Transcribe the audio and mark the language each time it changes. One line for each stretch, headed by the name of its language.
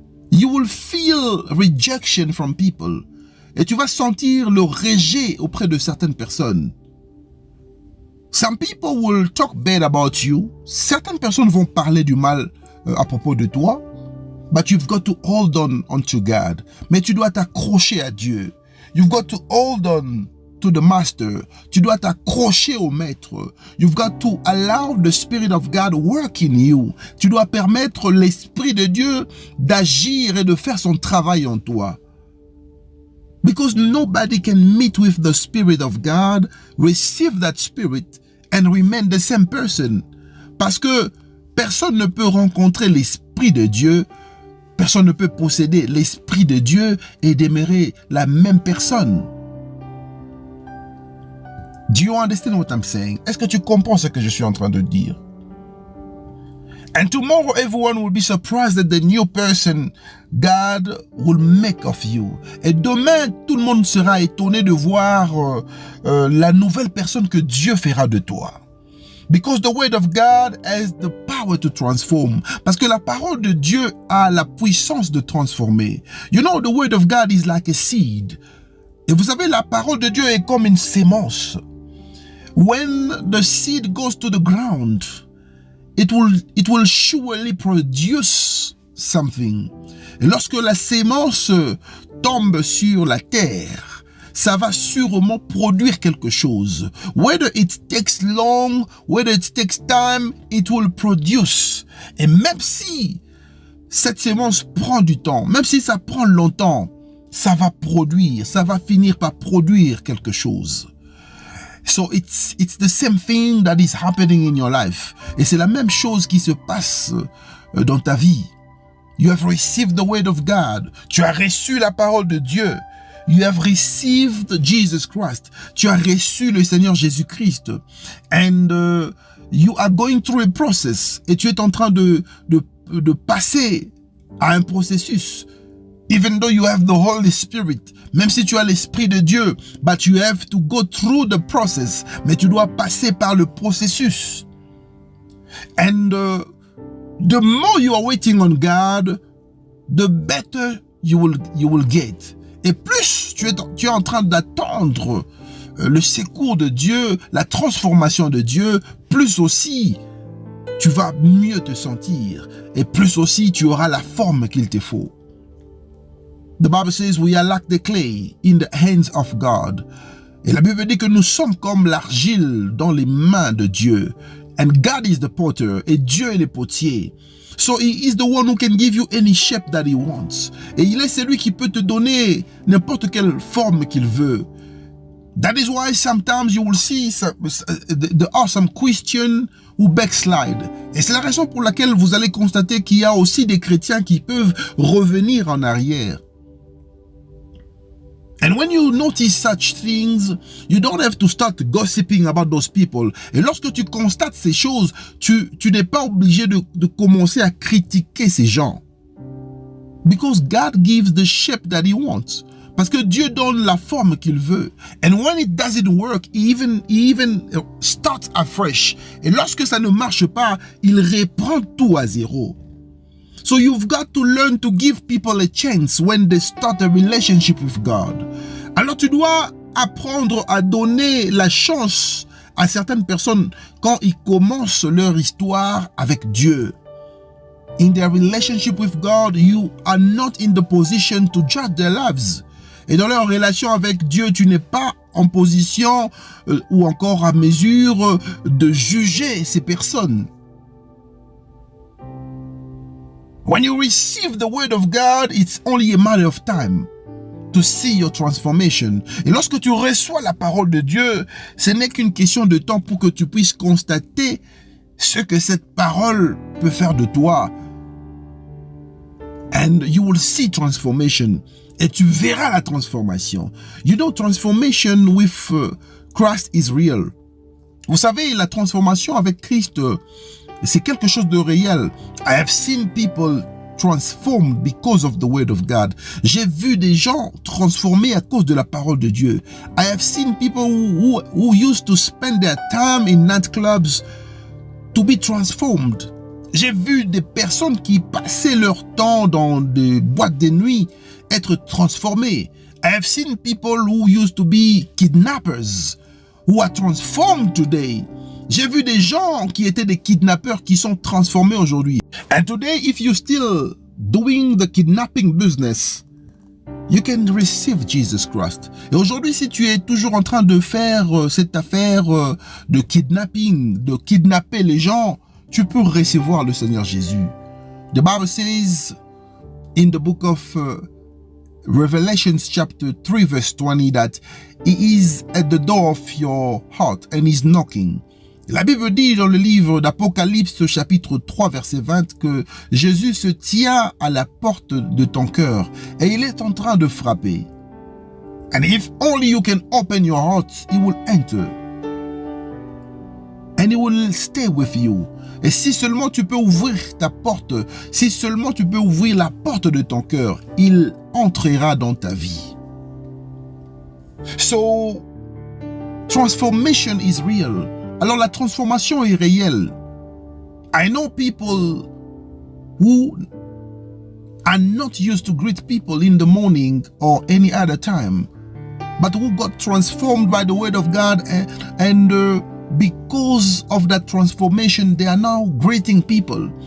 English: You will feel rejection from people.
French: Et tu vas sentir le rejet auprès de certaines personnes.
English: Some people will talk bad about you.
French: Certaines personnes vont parler du mal à propos de toi.
English: But you've got to hold on to God.
French: Mais tu dois t'accrocher à Dieu.
English: You've got to hold on to the master.
French: Tu dois t'accrocher au maître.
English: You've got to allow the Spirit of God work in you.
French: Tu dois permettre l'Esprit de Dieu d'agir et de faire son travail en toi.
English: Because nobody can meet with the Spirit of God, receive that Spirit, and remain the same person.
French: Parce que personne ne peut rencontrer l'Esprit de Dieu, personne ne peut posséder l'Esprit de Dieu et demeurer la même personne.
English: Do you understand what I'm saying?
French: Est-ce que tu comprends ce que je suis en train de dire?
English: And tomorrow everyone will be surprised at the new person God will make of you.
French: Et demain, tout le monde sera étonné de voir la nouvelle personne que Dieu fera de toi.
English: Because the word of God has the power to transform.
French: Parce que la parole de Dieu a la puissance de transformer.
English: You know, the word of God is like a seed.
French: Et vous savez, la parole de Dieu est comme une sémence.
English: When the seed goes to the ground, it will surely produce something.
French: Et lorsque la sémence tombe sur la terre, ça va sûrement produire quelque chose.
English: Whether it takes long, whether it takes time, it will produce.
French: Et même si cette sémence prend du temps. Même si ça prend longtemps, ça va produire, ça va finir par produire quelque chose.
English: So it's the same thing that is happening in your life.
French: Et c'est la même chose qui se passe dans ta vie.
English: You have received the word of God.
French: Tu as reçu la parole de Dieu.
English: You have received Jesus Christ.
French: Tu as reçu le Seigneur Jésus-Christ.
English: And you are going through a process.
French: Et tu es en train de passer à un processus.
English: Even though you have the Holy Spirit,
French: même si tu as l'Esprit de Dieu,
English: but you have to go through the process.
French: Mais tu dois passer par le processus.
English: And the more you are waiting on God, the better you will get.
French: Et plus tu es en train d'attendre le secours de Dieu, la transformation de Dieu, plus aussi tu vas mieux te sentir. Et plus aussi tu auras la forme qu'il te faut.
English: The Bible says we are like the clay in the hands of God.
French: Et la Bible dit que nous sommes comme l'argile dans les mains de Dieu.
English: And God is the potter.
French: Et Dieu est le potier.
English: So he is the one who can give you any shape that he wants.
French: Et il est celui qui peut te donner n'importe quelle forme qu'il veut.
English: That is why sometimes you will see there are some Christians who backslide.
French: Et c'est la raison pour laquelle vous allez constater qu'il y a aussi des chrétiens qui peuvent revenir en arrière.
English: And when you notice such things, you don't have to start gossiping about those people.
French: Et lorsque tu constates ces choses, tu n'es pas obligé de commencer à critiquer ces gens.
English: Because God gives the shape that he wants.
French: Parce que Dieu donne la forme qu'il veut.
English: And when it doesn't work, he even starts afresh.
French: Et lorsque ça ne marche pas, il reprend tout à zéro.
English: So you've got to learn to give people a chance when they start a relationship with God.
French: Alors tu dois apprendre à donner la chance à certaines personnes quand ils commencent leur histoire avec Dieu.
English: In their relationship with God, you are not in the position to judge their lives.
French: Et dans leur relation avec Dieu, tu n'es pas en position ou encore à mesure de juger ces personnes.
English: When you receive the word of God, it's only a matter of time to see your transformation.
French: Et lorsque tu reçois la parole de Dieu, ce n'est qu'une question de temps pour que tu puisses constater ce que cette parole peut faire de toi.
English: And you will see transformation.
French: Et tu verras la transformation.
English: You know, transformation with Christ is real.
French: Vous savez, la transformation avec Christ, c'est quelque chose de réel.
English: I have seen people transformed because of the word of God.
French: J'ai vu des gens transformés à cause de la parole de Dieu.
English: I have seen people who used to spend their time in nightclubs to be transformed.
French: J'ai vu des personnes qui passaient leur temps dans des boîtes de nuit être transformées.
English: I have seen people who used to be kidnappers who are transformed today.
French: J'ai vu des gens qui étaient des kidnappeurs qui sont transformés aujourd'hui.
English: And today, if you're still doing the kidnapping business, you can receive Jesus Christ.
French: Et aujourd'hui, si tu es toujours en train de faire cette affaire de kidnapping, de kidnapper les gens, tu peux recevoir le Seigneur Jésus.
English: The Bible says in the book of Revelation chapter 3 verse 20 that he is at the door of your heart and is knocking.
French: La Bible dit dans le livre d'Apocalypse chapitre 3 verset 20 que Jésus se tient à la porte de ton cœur et il est en train de frapper.
English: And if only you can open your heart, he will enter. And he will stay with you.
French: Et si seulement tu peux ouvrir ta porte, si seulement tu peux ouvrir la porte de ton cœur, il entrera dans ta vie.
English: So, transformation is real.
French: Alors la transformation est réelle.
English: I know people who are not used to greet people in the morning or any other time, but who got transformed by the word of God and because of that transformation, they are now greeting people.